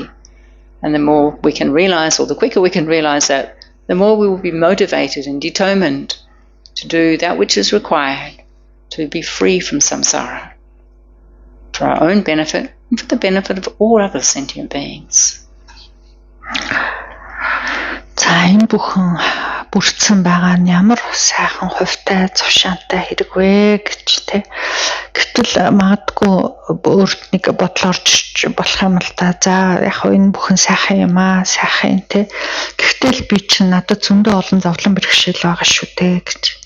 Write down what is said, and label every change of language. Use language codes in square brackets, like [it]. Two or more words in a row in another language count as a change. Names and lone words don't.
[en] And the more we can realize, or the quicker we can realize that, the more we will be motivated and determined to do that which is required to be free from samsara, for our own benefit and for the benefit of all other sentient beings. [mn] За энэ бүхэн бүрдсэн байгаа нь ямар сайхан хувьтай завшаантай хэрэг вэ гэж тий. Гэтэл магадгүй өөрт нэг бодол орж болох юм л да. За яг хөө энэ бүхэн сайхан юм аа, сайхан тий. Гэхдээ би чинь надад зөндөө олон зовлон бэрхшээл байгаа шүү дээ гэж.